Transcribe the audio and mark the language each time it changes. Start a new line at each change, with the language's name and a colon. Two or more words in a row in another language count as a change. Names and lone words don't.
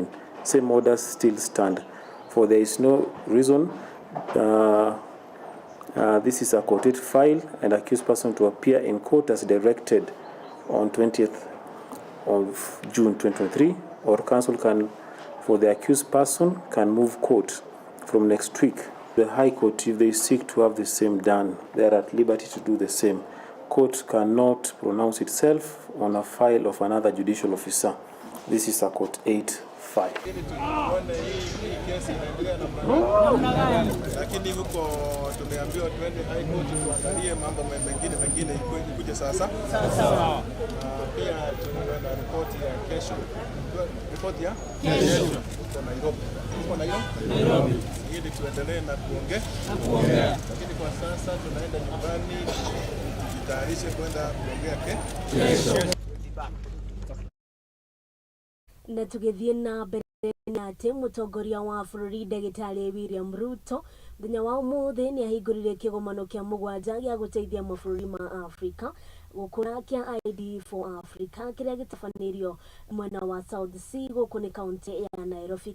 English: Same orders still stand. For there is no reason this is a courted file and accused person to appear in court as directed on 20th of June 2023, or counsel can, for the accused person, can move court from next week. The High Court, if they seek to have the same done, they are at liberty to do the same. Court cannot pronounce itself on a file of another judicial officer. This is a court 8-5.
Swahili: Lakini huko tumeambiwa twende High Court tuangalie mambo mengine ikuje sasa. Sawa. Pia tunaenda ripoti ya kesho. Ripoti ya kesho kwa Nairobi. Kwa Nairobi. Ili tuendelee na kuongea. Lakini kwa sasa tunaenda nyumbani tujitayarishe kwenda kuongea kesho.
Kikuyu: Na tũgĩthiĩ na mbere na atĩ mũtongoria wa bũrũri Ndagĩtarĩ William Ruto mũthenya wa ũmũthĩ nĩahingũrire kĩgomano kĩa mũgwanja gĩa gũteithia mabũrũri ma Afrika gũkũra kĩa ID for Africa kĩrĩa gĩtabanĩrio mwena wa South Sea gũkũ nĩ kaunti ya Nairobi.